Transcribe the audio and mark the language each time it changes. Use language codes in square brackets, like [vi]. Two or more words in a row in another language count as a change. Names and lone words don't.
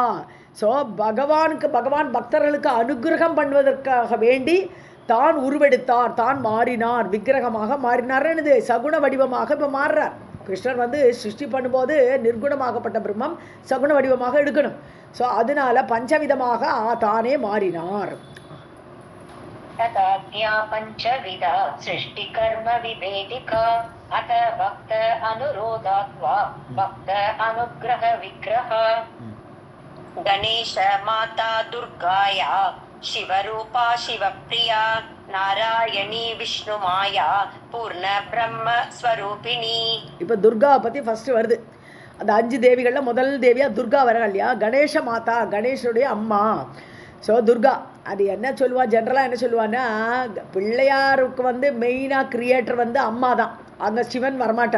[ta] ஸோ பகவான் பக்தர்களுக்கு அனுகிரகம் பண்ணுவதற்காக வேண்டி தான் உருவெடுத்தார், தான் மாறினார், விக்கிரகமாக மாறினார்னு சகுண வடிவமாக இப்போ மாறுறார். கிருஷ்ணர் வந்து சிருஷ்டி பண்ணும்போது நிர்குணமாகப்பட்ட பிரம்மம் சகுண வடிவமாக எடுக்கணும். ஸோ அதனால பஞ்சவிதமாக தானே மாறினார். [sa] तदाज्ञा पञ्चविधा सृष्टिकर्म विभेदिका अत भक्त अनुरोधात्वा भक्त अनुग्रह विग्रह. गणेश माता दुर्गाया शिवरूपा शिवप्रिया नारायणी विष्णुमाया पूर्ण ब्रह्म स्वरूपिणी. [ta] இப்போ துர்காவை பற்றி ஃபஸ்ட்டு வருது. அந்த 5 தேவிகளில் முதல் தேவியாக துர்கா வரா இல்லையா? கணேச மாதா, கணேசனுடைய அம்மா. ஸோ துர்கா அது என்ன சொல்லுவா, ஜென்ரலாக என்ன சொல்லுவான்னா, பிள்ளையாருக்கு வந்து மெயினாக கிரியேட்டர் வந்து அம்மா தான். அங்கே சிவன் வரமாட்டார்.